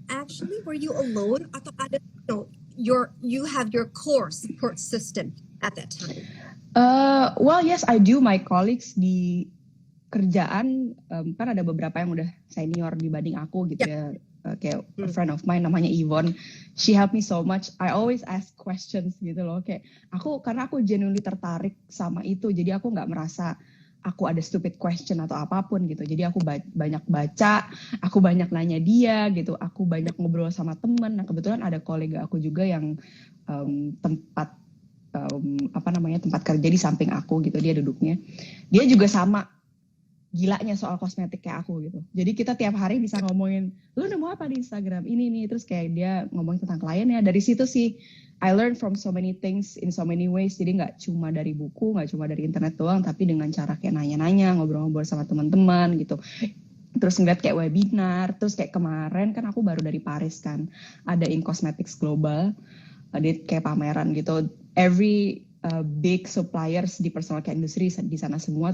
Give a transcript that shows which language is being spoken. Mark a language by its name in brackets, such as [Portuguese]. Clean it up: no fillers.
[English] Actually, were you alone, [Indonesian] atau ada, [English] you have your core support system at that time? Well, yes, I do. My colleagues di [Indonesian] kerjaan kan ada beberapa yang udah senior dibanding aku gitu ya. [English] Kayak a friend of mine namanya Yvonne, she helped me so much. I always ask questions [Indonesian] gitu loh, kayak karena aku genuinely tertarik sama itu, jadi aku nggak merasa aku ada [English] stupid question [Indonesian] atau apapun gitu. Jadi aku banyak baca, aku banyak nanya dia gitu, aku banyak ngobrol sama temen. Nah kebetulan ada kolega aku juga yang tempat kerja di samping aku gitu, dia duduknya, dia juga sama gilanya soal kosmetik kayak aku gitu. Jadi kita tiap hari bisa ngomongin, lu nemu apa di Instagram ini nih, terus kayak dia ngomongin tentang kliennya. Dari situ sih [English] I learned from so many things in so many ways. [Indonesian] Jadi nggak cuma dari buku, nggak cuma dari internet doang, tapi dengan cara kayak nanya-nanya, ngobrol-ngobrol sama teman-teman gitu. Terus ngeliat kayak webinar, terus kayak kemarin kan aku baru dari Paris kan, ada In Cosmetics Global, ada kayak pameran gitu. [English] Every big suppliers di personal care industry [Indonesian] di sana semua.